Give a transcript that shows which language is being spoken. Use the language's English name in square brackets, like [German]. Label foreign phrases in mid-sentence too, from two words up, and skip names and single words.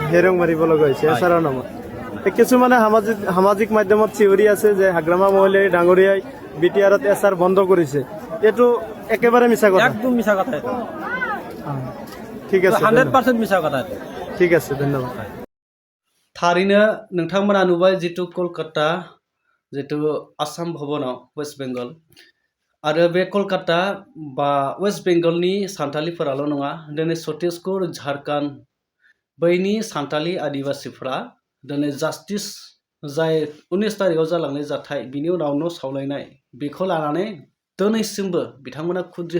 [Assamese] হেৰং মাৰিব লগা হৈছে হয়। এছাৰৰ নামত কিছুমানে সামাজিক মাধ্যমত চিঞৰি আছে যে হাগ্ৰামা মহিলাৰী ডাঙৰীয়াই বিটিআৰত এছাৰ বন্ধ কৰিছে এইটো একেবাৰে মিছা কথা একদম মিছা কথা এইটো অ। ঠিক আছে ধন্যবাদ। 100% মিছা কথা এইটো ঠিক আছে ধন্যবাদ [Bodo] थारैनो नोंथांमोना नुबाय जितु कलकाता जितु आसाम भवनाव वेस्ट बेंगल आरो बे कलकाता बा वेस्ट बेंगलनि सानथालिफोराल' नङा दिनै छत्तीसगढ़ झारखंड बैनि सानथालि आदिबासिफ्रा दिनै जास्टिस जाय 19 तारिखआव जालांनाय जाथाय बिनि उनाव न' सावलायनाय बेखौ लानानै दिनैसिमबो बिथांमोना खुद्रि